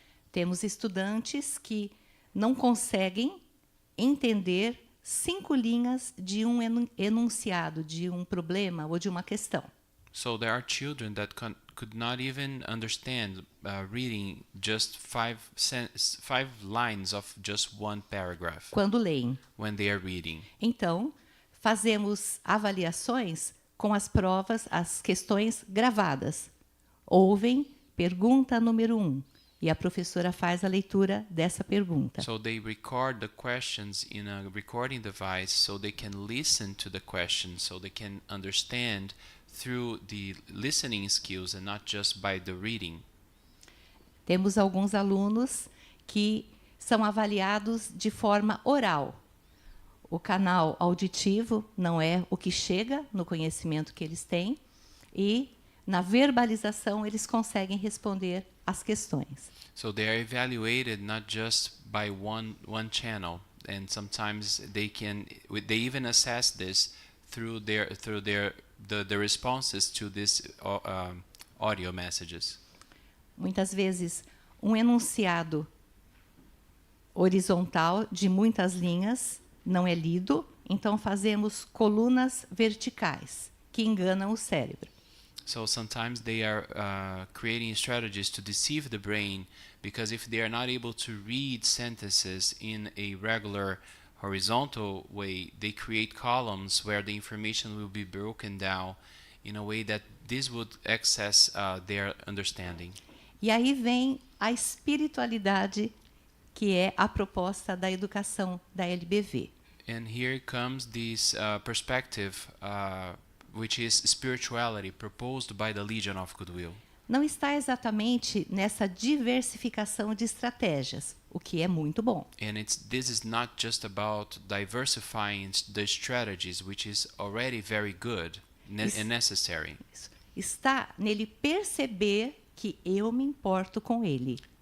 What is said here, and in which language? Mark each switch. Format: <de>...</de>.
<pt>temos estudantes que não conseguem entender 5 linhas de um enunciado, de um problema ou de uma questão.</pt> <en>So there are children that could not even understand reading just 5 lines of just one paragraph</en> <pt>Quando leem.</pt> <en>when they are reading.</en> <pt>Então, fazemos avaliações com as provas, as questões gravadas. Ouvem pergunta número 1 e a professora faz a leitura dessa pergunta.</pt> <en>So they record the questions in a recording device so they can listen to the questions, so they can understand through the listening skills and not just by the reading.</en> <pt>Temos alguns alunos que são avaliados de forma oral. O canal auditivo não é o que chega no conhecimento que eles têm e na verbalização eles conseguem responder as questões.</pt> <en>So they are evaluated not just by one channel, and sometimes they even assess this through the responses to these audio messages.</en> <pt>Muitas vezes um enunciado horizontal de muitas linhas não é lido, então fazemos colunas verticais que enganam o cérebro.</pt> <en>So sometimes they are creating strategies to deceive the brain, because if they are not able to read sentences in a regular horizontal way, they create columns where the information will be broken down in a way that this would access their understanding.</en> <pt>E aí vem a espiritualidade, que é a proposta da educação da LBV.</pt> <en>And here comes this perspective, which is spirituality, proposed by the Legion of Goodwill.</en> <pt>Não está exatamente nessa diversificação de estratégias, o que é muito bom.</pt> <en>And this is not just about diversifying the strategies, which is already very good and necessary.</en> <pt>Está nele perceber que eu me importo com ele.</pt>